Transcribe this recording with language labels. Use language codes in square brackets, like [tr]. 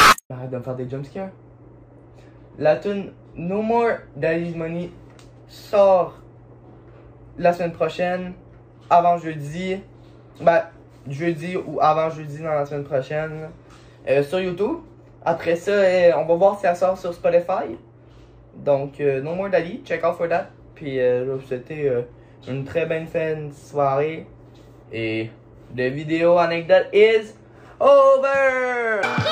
[fr] Arrête de me faire des jumpscares. La tune No More Daddy's Money sort la semaine prochaine, avant jeudi. Ben, jeudi ou avant jeudi dans la semaine prochaine. Sur YouTube. Après ça, on va voir si elle sort sur Spotify. Donc, No More Daddy, [en] check out for that. [fr] Puis, je vais vous souhaiter une très bonne fin de soirée. [en] Et the video anecdote is over!